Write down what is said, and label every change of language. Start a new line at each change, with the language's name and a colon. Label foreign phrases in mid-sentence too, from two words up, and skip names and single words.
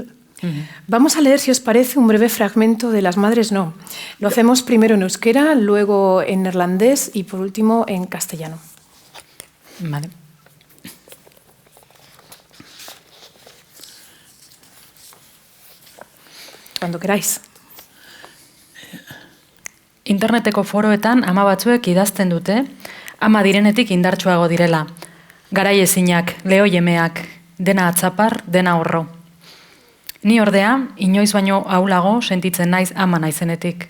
Spanish: Vamos a leer, si os parece, un breve fragmento de Las Madres No. Lo hacemos primero en euskera, luego en neerlandés y por último en castellano. Vale. Cuando queráis.
Basque: Interneteko foroetan ama batzuek idazten dute, ama direnetik indartsuago direla. Garai ezinak, lehoiemeak, dena atzapar, dena horro. Ni ordea, inoiz baino ahulago sentitzen naiz ama naizenetik.